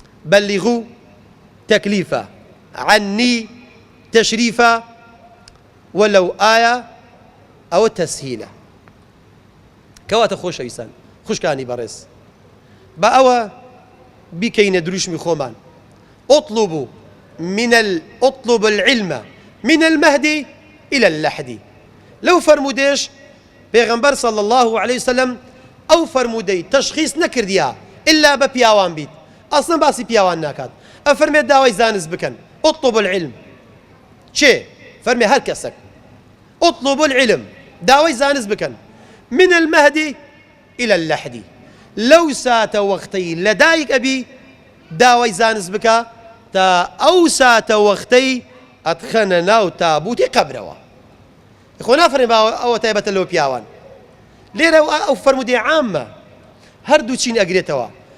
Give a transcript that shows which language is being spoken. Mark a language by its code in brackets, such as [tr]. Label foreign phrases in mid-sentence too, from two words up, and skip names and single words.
[ckb] بەلیغوا تەکلیفە، عنی تەشریفە، وەلەو ئایا ئەوە تەسهیلە. کەواتە خۆشەویستان، خوشکانی بەڕێز، بە ئەوە بیکەینە دروشمی خۆمان. [ar] «اطلبوا من ال-، اطلب العلم من المهدي إلى اللحدي.» [ckb] لەو فەرمودێش پێغەمبەر [ar] صلى الله عليه وسلم [ckb] ئەو فەرمودەی تەشخیص نەکردیە ئللا بە پیاوان بیت. ئەسڵەن باسی پیاوان ناکات. ئەفەرمێ: «داوای زانست بکەن.» [ar] «اطلب العلم.» [ckb] چێ؟ فەرمێ: «هەر کەسێک.» [ar] «اطلب العلم.» [ckb] داوای زانست بکەن. [ar] «من المهدي إلى اللحدي.» [ckb] لەو ساتە وەختەی لە دایک ئەبی داوای زانست بکە تا ئەو ساتە وەختەی ئەتخەنە ناو تابوتی قەبرەوە. خۆ نافەرمێ: «ئەوە تایبەتە لەو پیاوان.» لێرە ئەو، ئەو فەرمودەی عامە، هەردوو چین ئەگرێتەوە.